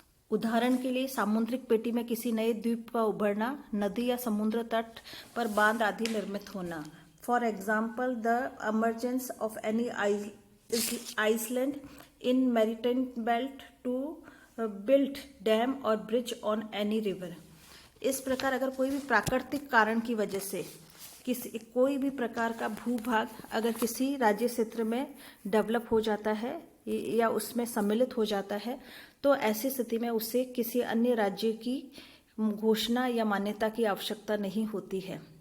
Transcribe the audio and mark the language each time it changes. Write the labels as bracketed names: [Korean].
[Hindi] उदाहरण के लिए सामुद्रिक पेटी में किसी नए द्वीप का उभरना, नदी या समुद्र तट पर बांध आदि निर्मित होना। [English] For example the emergence of any island in maritime belt to build dam or bridge on any river. [Hindi] इस प्रकार अगर कोई भी प्राकृतिक कारण की वजह से कोई भी प्रकार का भूभाग अगर किसी राज्य क्षेत्र में डेवलप हो जाता है या उसमें सम्मिलित हो जाता है तो ऐसी स्थिति में उसे किसी अन्य राज्य की घोषणा या मान्यता की आवश्यकता नहीं होती है।